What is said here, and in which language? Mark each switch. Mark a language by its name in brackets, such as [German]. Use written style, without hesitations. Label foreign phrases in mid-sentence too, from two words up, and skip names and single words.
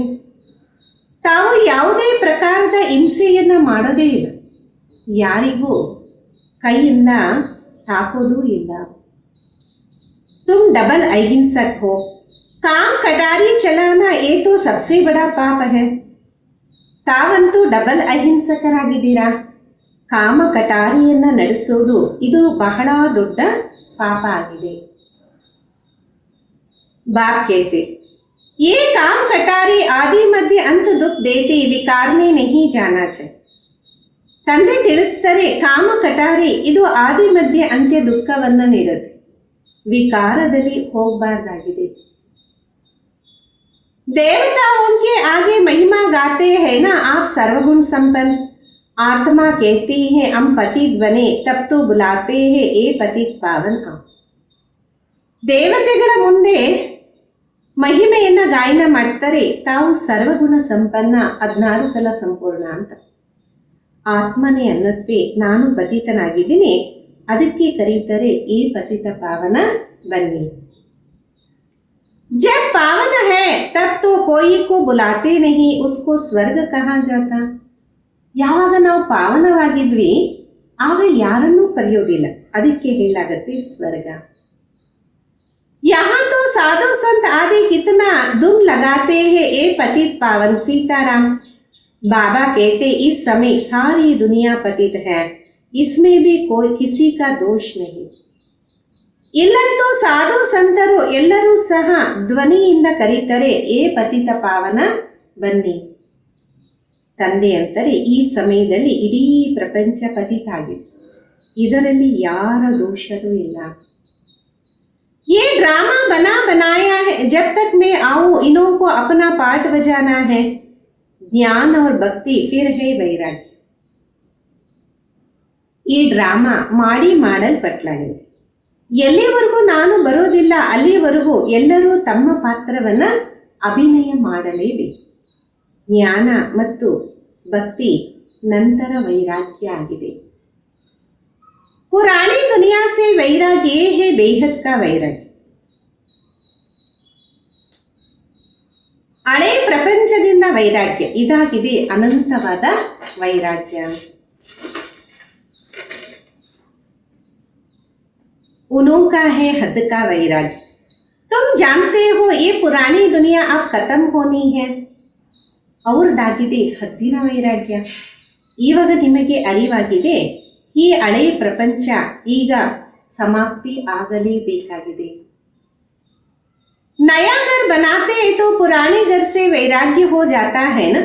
[Kannada] ತಾವು ಯಾವುದೇ ಪ್ರಕಾರದ ಹಿಂಸೆಯನ್ನ ಮಾಡೋದೇ ಇಲ್ಲ, ಯಾರಿಗೂ ಕೈಯಿಂದ ತಾಕೋದೂ ಇಲ್ಲ. [Hindi] तुम डबल अहिंसक हो, काम कटारी चलाना ये तो सबसे बड़ा पाप है. [Kannada] ತಾವಂತೂ ಡಬಲ್ ಅಹಿಂಸಕರಾಗಿದ್ದೀರಾ. ಕಾಮ ಕಟಾರಿಯನ್ನ ನಡೆಸೋದು ಇದು ಬಹಳ ದೊಡ್ಡ ಪಾಪ ಆಗಿದೆ. [Hindi] बाप कहते ये काम कटारी आदि मध्य अंत दुख देते, विकार में नहीं जाना चाहिए. [Kannada] ತಂದೆ ತಿಳಿಸ್ತಾರೆ, ಕಾಮ ಕಟಾರಿ ಇದು ಆದಿ ಮಧ್ಯ ಅಂತ್ಯ ದುಃಖವನ್ನು ನೀಡುತ್ತೆ, ವಿಕಾರದಲ್ಲಿ ಹೋಗಬಾರ್ದಾಗಿದೆ. [Hindi] देवताओं के आगे महिमा गाते हैं ना आप सर्वगुण संपन्न. आत्मा कहती है हम पतित बने, तब तो बुलाते हैं ए पतित पावन आओ. [Kannada] ದೇವತೆಗಳ ಮುಂದೆ ಮಹಿಮೆಯನ್ನ ಗಾಯನ ಮಾಡ್ತಾರೆ. ತಾವು ಸರ್ವಗುಣ ಸಂಪನ್ನ, 16 ಕಲ ಸಂಪೂರ್ಣ ಅಂತ. ಆತ್ಮನೇ ಅನ್ನತ್ತೆ ನಾನು ಪತಿತನಾಗಿದ್ದೀನಿ, ಅದಕ್ಕೆ ಕರೀತಾರೆ ಏ ಪತಿತ ಪಾವನ ಬನ್ನಿ. [Hindi] जब पावन है तब तो कोई को बुलाते नहीं, उसको ಸ್ವರ್ಗ कहा जाता. [Kannada] ಯಾವಾಗ ನಾವು ಪಾವನವಾಗಿದ್ವಿ ಆಗ ಯಾರನ್ನೂ ಕರೆಯೋದಿಲ್ಲ, ಅದಕ್ಕೆ ಹೇಳಾಗತ್ತೆ ಸ್ವರ್ಗ. [Hindi] यहाँ तो साधु संत आदि कितना दुम लगाते हैं ए पतित पावन सीताराम. बाबा कहते इस समय सारी दुनिया पतित है, इसमें भी कोई किसी का दोष नहीं. [Kannada] ಇಲ್ಲಂತೂ ಸಾಧು ಸಂತರು ಎಲ್ಲರೂ ಸಹ ಧ್ವನಿಯಿಂದ ಕರೀತಾರೆ ಏ ಪತಿತ ಪಾವನ ಬನ್ನಿ. ತಂದೆ ಅಂತಾರೆ ಈ ಸಮಯದಲ್ಲಿ ಇಡೀ ಪ್ರಪಂಚ ಪತಿತ ಆಗಿದೆ, ಇದರಲ್ಲಿ ಯಾರ ದೋಷವೂ ಇಲ್ಲ. [Hindi] ये ड्रामा बना बनाया है, जब तक मैं आऊं इन्हों को अपना पाठ बजाना है. ज्ञान और भक्ति फिर है वैराग्य. [Kannada] ಈ ಡ್ರಾಮಾ ಮಾಡಿ ಮಾಡಲ್ಪಟ್ಲಾಗಿದೆ. ಎಲ್ಲಿವರೆಗೂ ನಾನು ಬರೋದಿಲ್ಲ ಅಲ್ಲಿವರೆಗೂ ಎಲ್ಲರೂ ತಮ್ಮ ಪಾತ್ರವನ್ನ ಅಭಿನಯ ಮಾಡಲೇಬೇಕು. ಜ್ಞಾನ ಮತ್ತು ಭಕ್ತಿ ನಂತರ ವೈರಾಗ್ಯ ಆಗಿದೆ. [Hindi] पुरानी दुनिया से वैराग्य ये है बेहद का वैराग्य. [Kannada] ಹಳೆ ಪ್ರಪಂಚದಿಂದ ವೈರಾಗ್ಯ ಇದಾಗಿದೆ ಅನಂತವಾದ ವೈರಾಗ್ಯ. [Hindi] उन्हों का है हद का वैराग्य। तुम जानते हो ये पुरानी दुनिया अब खत्म होनी है। [Kannada] ಅವ್ರದ್ದಾಗಿದೆ ಹದ್ದಿನ ವೈರಾಗ್ಯ. ಇವಾಗ ನಿಮಗೆ ಅರಿವಾಗಿದೆ ಈ ಹಳೆಯ ಪ್ರಪಂಚ ಈಗ ಸಮಾಪ್ತಿ ಆಗಲೇಬೇಕಾಗಿದೆ. [Hindi] नया घर बनाते हैं तो पुराने घर से वैराग्य हो जाता है ना।